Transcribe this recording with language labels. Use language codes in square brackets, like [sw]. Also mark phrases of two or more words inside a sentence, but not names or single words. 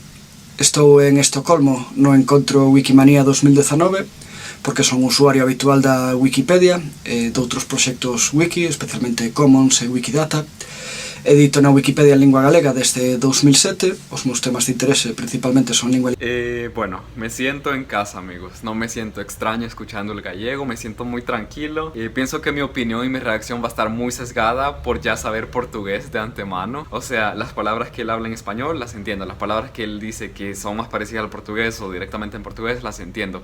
[gl] Estou en Estocolmo no encontro Wikimania 2019, porque son usuario habitual da Wikipedia e de outros proxectos wiki, especialmente Commons e Wikidata. Edito na Wikipedia en lingua galega desde 2007, os meus temas de interese principalmente son lingua... [es] Bueno, me siento en casa, amigos. No me siento extraño escuchando el gallego, me siento muy tranquilo. Pienso que mi opinión y mi reacción va a estar muy sesgada por ya saber portugués de antemano. O sea, las palabras que él habla en español las entiendo, las palabras que él dice que son más parecidas al portugués o directamente en portugués las entiendo.